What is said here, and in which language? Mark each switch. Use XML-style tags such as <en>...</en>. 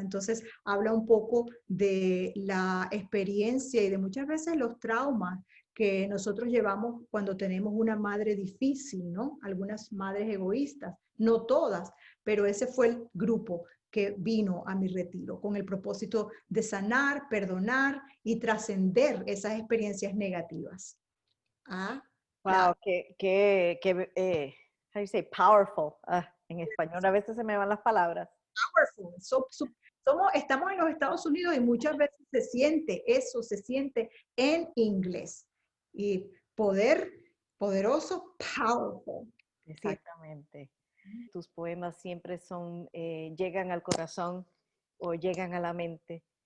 <es>Entonces, habla un poco de la experiencia y de muchas veces los traumas que nosotros llevamos cuando tenemos una madre difícil, ¿no? Algunas madres egoístas, no todas, pero ese fue el grupo que vino a mi retiro con el propósito de sanar, perdonar y trascender esas experiencias negativas.</es> <en>Ah, wow, how you say, powerful.</en> <es>En español a veces se me van las palabras.</es> <en>Powerful.</en> <es>Estamos en los Estados Unidos y muchas veces se siente eso, se siente en inglés. Y poderoso,</es> <en>powerful.</en> <es>Exactamente. Tus poemas siempre llegan al corazón o llegan a la mente.</es>